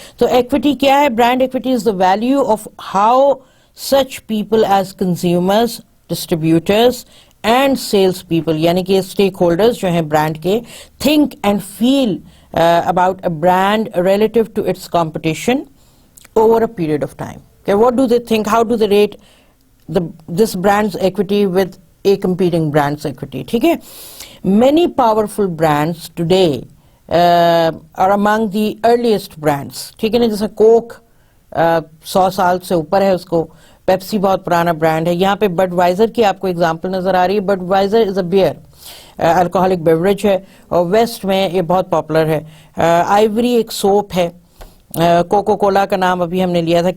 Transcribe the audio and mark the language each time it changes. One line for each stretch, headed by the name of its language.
Urdu: تو ایکویٹی کیا ہے؟
English: brand equity is the value of how such people as consumers, distributors and sales people,
Urdu: یعنی کہ stake holders جو ہیں برانڈ کے,
English: Think and feel about a brand relative to its competition over a period of time. What do they think? How do they rate this brand's equity with a competing brand's equity?
Urdu: ٹھیک ہے.
English: Many powerful brands today are among the earliest brands.
Urdu: ٹھیک ہے نا, جیسے کوک 100 سال سے اوپر ہے اس کو, پیپسی بہت پرانا برانڈ ہے. یہاں پہ بڈ وائزر کی آپ کو اگزامپل نظر آ رہی ہے.
English: Budweiser is a beer,
Urdu: الکوہلک بیوریج ہے, اور ویسٹ میں یہ بہت پاپولر ہے. آئیوری ایک سوپ ہے. کوکو کولا کا نام ابھی ہم نے لیا تھا.